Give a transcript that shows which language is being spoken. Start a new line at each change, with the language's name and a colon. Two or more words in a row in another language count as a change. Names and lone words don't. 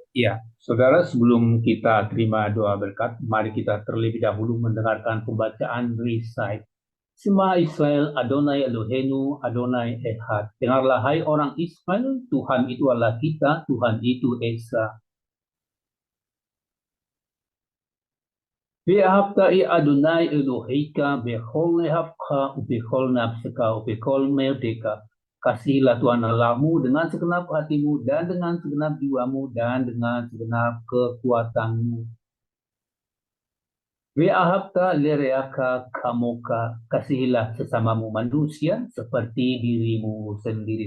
Indonesian: Ya, saudara, sebelum kita terima doa berkat, mari kita terlebih dahulu mendengarkan pembacaan Risai.
Hebrew: שמע ישראל, אדני אלהינו, אדני אחד.
Indonesian: Dengarlah hai orang Israel, Tuhan itu Allah kita, Tuhan itu Esa.
Hebrew: ואהבת אדני אלהיך, בכל לבבך, ובכל נפשך, ובכל מאדך.
Indonesian: Kasihilah Tuhan Allahmu dengan segenap hatimu dan dengan segenap jiwamu dan dengan segenap kekuatanmu.
Hebrew: ואהבת לרעך כמוך,
Indonesian: kasihilah sesamamu manusia seperti dirimu sendiri.